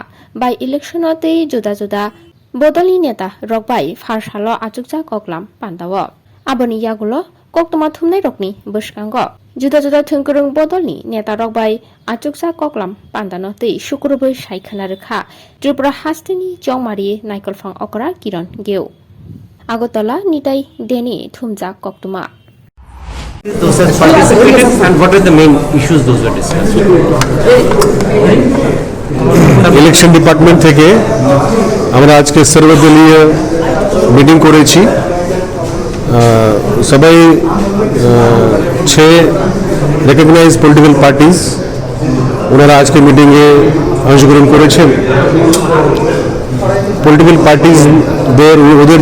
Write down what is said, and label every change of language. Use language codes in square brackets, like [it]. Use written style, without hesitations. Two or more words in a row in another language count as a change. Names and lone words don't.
[trp] बाय इलेक्शनते जुदा जुदा बदलनि नेता रक बाय फारसालो आजुकजा कोकलाम पान्दाव आबोनि यागुलो कोकतमा थुमनाय रकनि बसकांगो जुदा जुदा थुंकुरुं बदलनि नेता रक बाय आजुकजा कोकलाम पान्दानो तै शुक्रबार सायखाना रेखा त्रिपुरा हास्तिनि चौमारि नायकलफां अकरा किरण गेव আগরতলা নিতাই দেনি থুমজা কক্তমা [en] Those have participated and what are the main issues those were discussed? election department [bn] থেকে আমরা আজকে সর্বদলীয় মিটিং করেছি সবাই 6 [en] recognise political parties [bn] ওনারা আজকে মিটিংয়ে অংশগ্রহণ করেছেন [en] political parties [bn] ওদের